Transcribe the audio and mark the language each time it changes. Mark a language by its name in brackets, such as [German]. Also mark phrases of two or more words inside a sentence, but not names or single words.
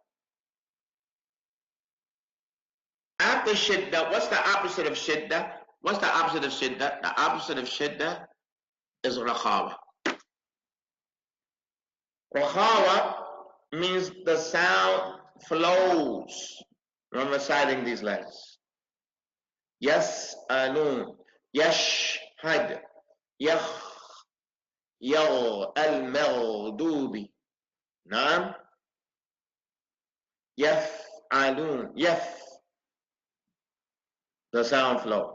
[English] After shidda, what's the opposite of shidda? What's the opposite of shidda? The opposite of shidda is rakhawa. Rakhawa means the sound flows when reciting these letters. Yes, [Arabic] أن، يشهد، يخ، يو, al-maghdubi. نعم، يفعلون، يف. [English] The sound flows.